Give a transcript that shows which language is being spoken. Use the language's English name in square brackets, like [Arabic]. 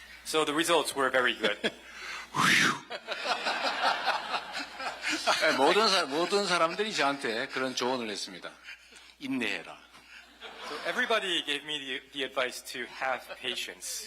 [English] So the results were very good. [Korean] 모든 사람들이 저한테 그런 조언을 했습니다. 인내해라. [English] So everybody gave me the advice to have patience.